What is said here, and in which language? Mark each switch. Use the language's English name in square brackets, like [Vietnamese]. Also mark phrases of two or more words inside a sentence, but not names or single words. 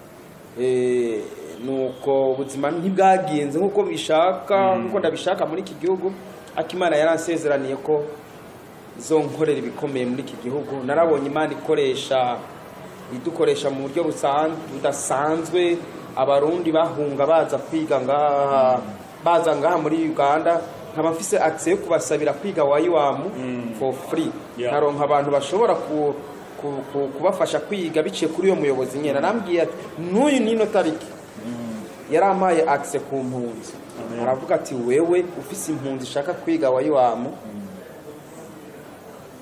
[Rundi] nuko ubuzima ntibwagenze nkuko bishaka nkuko ndabishaka muri iki gihugu akimana yaransezeraniye ko zonkorera ibikomeye muri iki gihugu narabonye Imana idukoresha mu buryo budasanzwe abarundi bahunga baza kwiga ngaha muri Uganda nkaba mfise access yo kubasabira kwiga YWAM [English] for free [Rundi] naronka abantu bashobora kubafasha kwiga biciye kuri uyo muyobozi nyene arambwiye ati n'uyu nino tariki yaramaye access ku mpunzi aravuga ati wewe ufise impunzi shaka kwiga YWAM